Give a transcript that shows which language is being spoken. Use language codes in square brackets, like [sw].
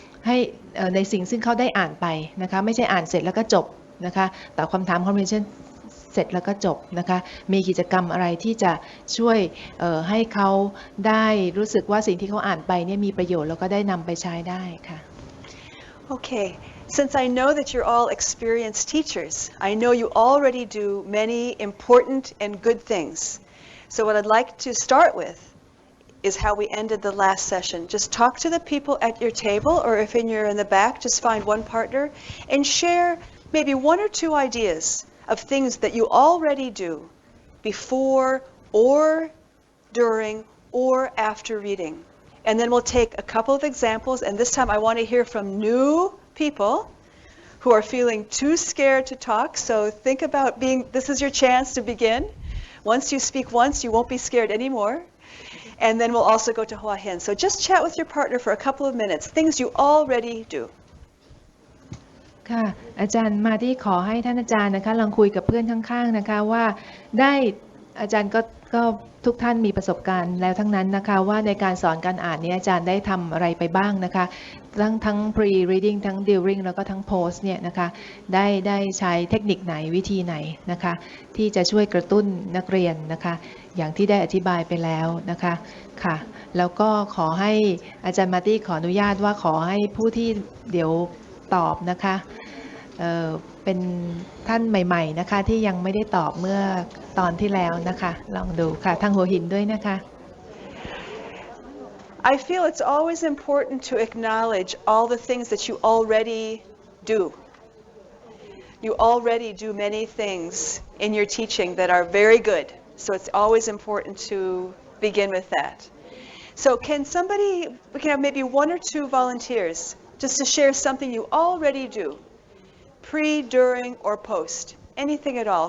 [th] ให้ในสิ่งซึ่งเขาได้อ่านไปนะคะไม่ใช่อ่านเสร็จแล้วก็จบนะคะตอบคำถาม comprehension เสร็จแล้วก็จบนะคะมีกิจกรรมอะไรที่จะช่วยให้เขาได้รู้สึกว่าสิ่งที่เขาอ่านไปเนี่ยมีประโยชน์แล้วก็ได้นำไปใช้ได้ค่ะ [en] Okay. Since I know that you're all experienced teachers, I know you already do many important and good things. So what I'd like to start with is how we ended the last session. Just talk to the people at your table, or if you're in the back, just find one partner and share maybe one or two ideas of things that you already do before or during or after reading. And then we'll take a couple of examples, and this time I want to hear from new people who are feeling too scared to talk. So think about this is your chance to begin. Once you speak once, you won't be scared anymore. And then we'll also go to Hua Hin. So just chat with your partner for a couple of minutes, things you already do. [th] ค่ะอาจารย์มาที่ขอให้ท่านอาจารย์นะคะลองคุยกับเพื่อนข้างๆนะคะว่าได้อาจารย์ก็ทุกท่านมีประสบการณ์แล้วทั้งนั้นนะคะว่าในการสอนการอ่านนี้อาจารย์ได้ทำอะไรไปบ้างนะคะ ทั้ง pre-reading ทั้ง during แล้วก็ทั้ง post เนี่ยนะคะได้ใช้เทคนิคไหนวิธีไหนนะคะที่จะช่วยกระตุ้นนักเรียนนะคะอย่างที่ได้อธิบายไปแล้วนะคะค่ะแล้วก็ขอให้อาจารย์มาตี้ขออนุญาตว่าขอให้ผู้ที่เดี๋ยวตอบนะคะเป็นท่านใหม่ๆนะคะที่ยังไม่ได้ตอบเมื่อตอนที่แล้วนะคะลองดูค่ะทางหัวหินด้วยนะคะ [en] I feel it's always important to acknowledge all the things that you already do. You already do many things in your teaching that are very good. So it's always important to begin with that. So we can have maybe one or two volunteers just to share something you already do, pre, during, or post. Anything at all.